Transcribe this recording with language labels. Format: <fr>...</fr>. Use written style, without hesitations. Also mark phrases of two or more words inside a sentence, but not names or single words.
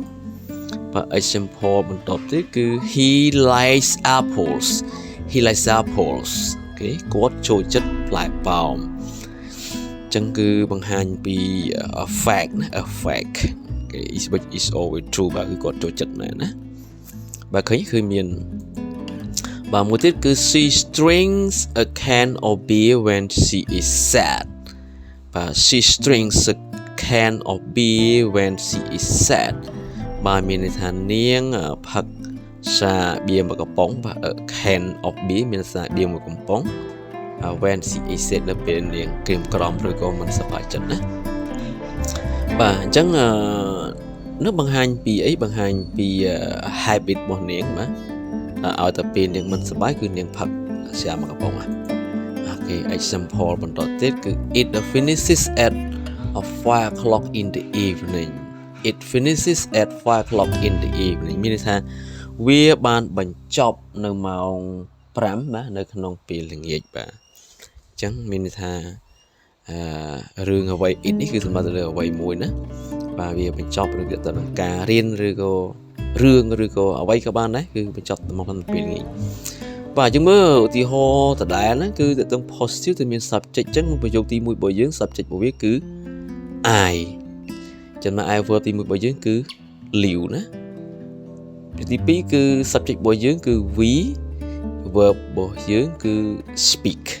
<km>បាទ example បន្តទៀតគឺ</km> <en>he likes apples</en> <km>អូខេគាត់ចូលចិត្តផ្លែប៉ោមអញ្ចឹងគឺបង្ហាញពី fact ណា</km> <en>a fact</en> <km>អូខេ</km> <en>is always true</en> <km>បាទគឺគាត់ចូលចិត្តណាបាទឃើញ គឺមានបាទមួយទៀតគឺ</km> <en>she drinks a can of beer when she is sad បាទ she drinks a can of beer when she is sad បាទ</en> <km>មានន័យថានាងផឹកសាបៀរមួយកំប៉ុងបាទ</km> <en>a can of beer</en> <km>មានសាបៀរមួយកំប៉ុង</km> <en>when she is sad</en> <km>នៅពេលនាងក្រៀមក្រំឬក៏មិនសប្បាយចិត្តណាបាទអញ្ចឹងនោះបង្ហាញពីអីបង្ហាញពី habit របស់នាងបាទឲ្យតែពេលនាងមិនសប្បាយគឺនាងផឹកស្រាមួយកំប៉ុងអូខេ example បន្តទៀតគឺ</km> <en>it finishes at 5 o'clock in the evening it finishes at 5 o'clock in the evening</en> <km>មានន័យថា វាបានបញ្ចប់នៅម៉ោង5ណានៅក្នុងពេលល្ងាចបាទអញ្ចឹងមានន័យថារឿងអ្វី it នេះគឺសម្រាប់ទៅលើ អ្វីមួយណាបាទវាបញ្ចប់ឬទៅនឹងការរៀនឬក៏រឿងឬក៏អ្វីក៏បានដែរគឺបញ្ចប់មកក្នុងពេលល្ងាចបាទយើងមើលឧទាហរណ៍ដដែលណាគឺទៅ positive ទៅមាន subject អញ្ចឹងប្រយោគទី1របស់យើង subject របស់វាគឺ I ចំណែក</km> <en>I verb</en> <km>ទី1របស់យើងគឺ live ណាទី2គឺ subject របស់យើងគឺ</km> <en>we verb</en> <km>របស់យើងគឺ speak</km>